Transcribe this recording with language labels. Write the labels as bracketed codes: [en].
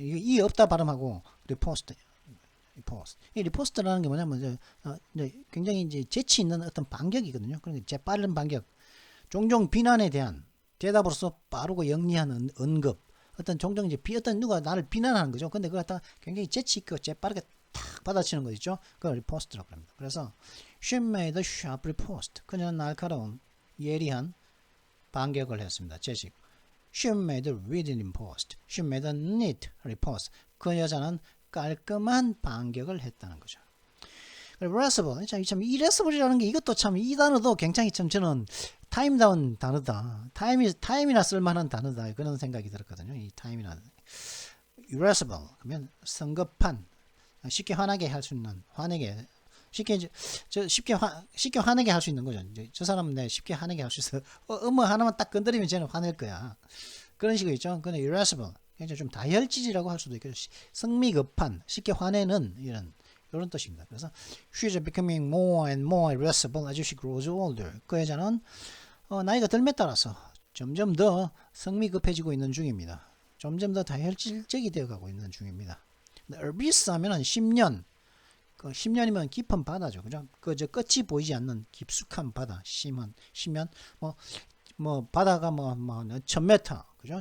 [ko] 이 없다 발음하고 리포스트. 이 리포스트라는 게 뭐냐면 이제 굉장히 이제 재치 있는 어떤 반격이거든요. 그러니까 재빠른 반격. 종종 비난에 대한 대답으로서 빠르고 영리한 언급, 어떤 종종 이제 어떤 누가 나를 비난하는 거죠. 근데 그걸 갖다가 굉장히 재치 있고 재빠르게 탁 받아치는 거 있죠. 그걸 리포스트라고 합니다. [en] 그래서 she made a sharp riposte. [ko] 그녀는 날카로운 예리한 반격을 했습니다. 재식. [en] She made a reading riposte. She made a neat riposte. [ko] 그 여자는 깔끔한 반격을 했다는 거죠. [en] irascible. [ko] 참 irascible이라는 게 이것도 참 이 단어도 굉장히 참 저는 타임다운 단어다. 타임이나 쓸만한 단어다. 그런 생각이 들었거든요. 이 타임이나 irascible 그러면 성급한, 쉽게 화나게 할 수 있는, 화내게 쉽게 화내게 할 수 있는 거죠. 저 사람은 내 쉽게 화내게 할 수 있어. 뭐 하나만 딱 건드리면 쟤는 화낼 거야. 그런 식으로 있죠. 근데 irascible 굉장히 좀 다혈질이라고 할 수도 있겠죠. 성미급한, 쉽게 화내는 이런 뜻입니다. 그래서 [en] she's becoming more and more irascible as she grows older. [ko] 그 여자는 나이가 들에 따라서 점점 더 성미급해지고 있는 중입니다. 점점 더 다혈질적이 되어가고 있는 중입니다. abyss 하면은 10년, 그 10년이면 깊은 바다죠, 그죠? 저 끝이 보이지 않는 깊숙한 바다, 심연, 뭐 바다가 뭐 1000m, 그죠?